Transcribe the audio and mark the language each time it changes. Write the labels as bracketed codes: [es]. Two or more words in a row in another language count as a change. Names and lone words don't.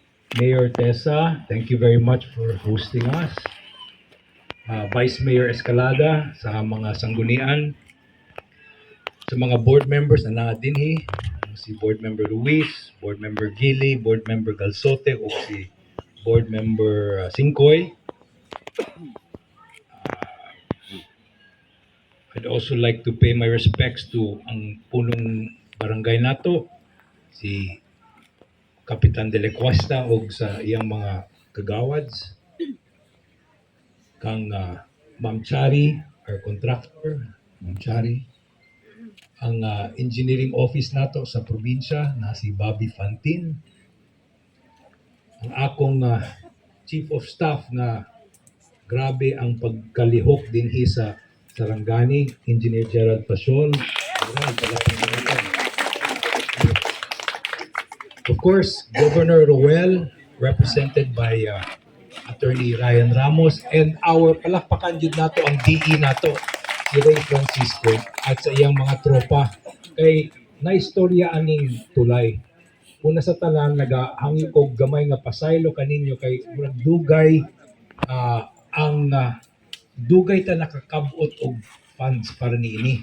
[en] Mayor Tessa, thank you very much for hosting us. [ceb] Vice Mayor Escalada, sa mga sanggunian, sa mga [en] board members [ceb] na naadinhi, si Board Member Luis, Board Member Gili, Board Member Galsote, o si Board Member Singkoy. [en] I'd also like to pay my respects to [ceb] ang punong barangay nato, si Kapitan de la Cuesta o sa iyang mga kagawads, kang Ma'am Chari, [en] our contractor, [ceb] Ma'am Chari, ang [en] engineering office [ceb] nato sa probinsya na si Bobby Fantin, ang akong [en] chief of staff [ceb] na grabe ang pagkalihok din sa Sarangani, Engineer Gerald Pasol. [en] Of course, [ceb] Governor Roel, [en] represented by Attorney Ryan Ramos, and our [ceb] palakpakan yun nato ang DE nato, si Ray Francisco, at sa iyang mga tropa. Kay naistorya aning tulay. Una sa tanan, nagahangyo ko gamay nga pasaylo kaninyo kay murag dugay ang dugay ta nakakabot og funds para niini.